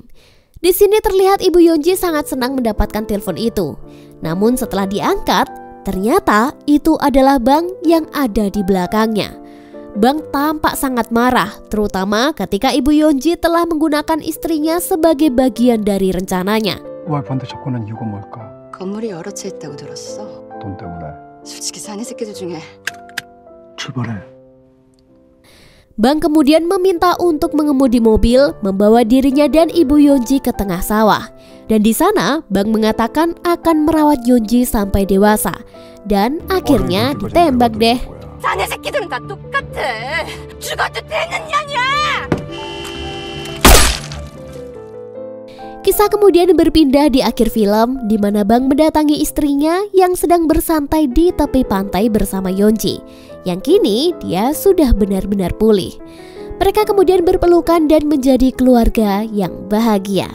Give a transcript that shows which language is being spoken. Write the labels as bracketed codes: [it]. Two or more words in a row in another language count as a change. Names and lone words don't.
[id] Di sini terlihat Ibu Yeonji sangat senang mendapatkan telepon itu. Namun setelah diangkat, ternyata itu adalah Bang yang ada di belakangnya. Bang tampak sangat marah, terutama ketika Ibu Yeonji telah menggunakan istrinya sebagai bagian dari rencananya. [ko] 와이프한테 접근한 이유가 뭘까? 건물이 여러 채 있다고 들었어. 돈 때문에. 솔직히 사내 새끼들 중에 출발해. [id] Bang kemudian meminta untuk mengemudi mobil, membawa dirinya dan Ibu Yeonji ke tengah sawah. Dan di sana, Bang mengatakan akan merawat Yeonji sampai dewasa. Dan akhirnya ditembak deh. [ko] 사내 새끼들은 다 똑같아. 죽어도 되는 년이야. [id] Kisah kemudian berpindah di akhir film, di mana Bang mendatangi istrinya yang sedang bersantai di tepi pantai bersama Yeonji. Yang kini dia sudah benar-benar pulih. Mereka kemudian berpelukan dan menjadi keluarga yang bahagia.